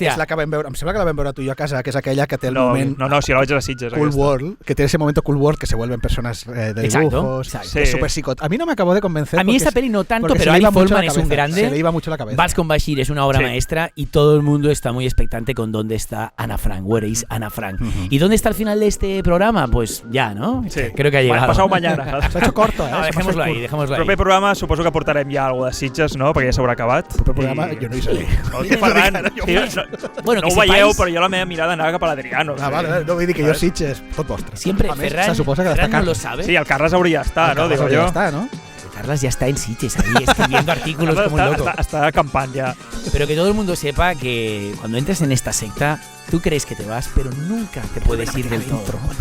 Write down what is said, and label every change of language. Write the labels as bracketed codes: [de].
[ca] És la que vam veure, em sembla que la vam veure tu i jo a casa, que és aquella que té el moment... No, si la vaig a les Sitges. [es] Cool World, que tiene ese momento Cool World que se vuelven personas de dibujos. Exacto. Que es súper psicot. A mí no me acabó de convencer. A mí esta peli no tanto, pero Ari Folman es un grande. Se le iba mucho la cabeza. Vals con Bashir es una obra maestra y todo el mundo está muy expectante con dónde está Anna Frank. Where is Anna Frank? ¿Y dónde está el final de este programa? Pues ya, ¿no? Sí. Creo que ha llegado. Pasado mañana. S'ha hecho corto, No, dejémoslo ahí. [ca] El proper programa suposo que portarem ja alguna de Sitges, no? Perquè ja s'haurà acabat. El proper programa jo no hi seré. Ferran, bueno, no ho veieu, però jo la meva mirada anava cap a l'Adriano. Vale, no vull dir que jo Sitges, tot vostre. [es] Siempre, Ferran no lo sabe. [ca] Sí, el Carles hauria d'estar, no? [es] Digo yo. Carles ya está en Sitges ahí escribiendo artículos como un loco. Está acampant ya. Pero que todo el mundo sepa que cuando entres en esta secta, tú crees que te vas, pero nunca te puedes ir del todo.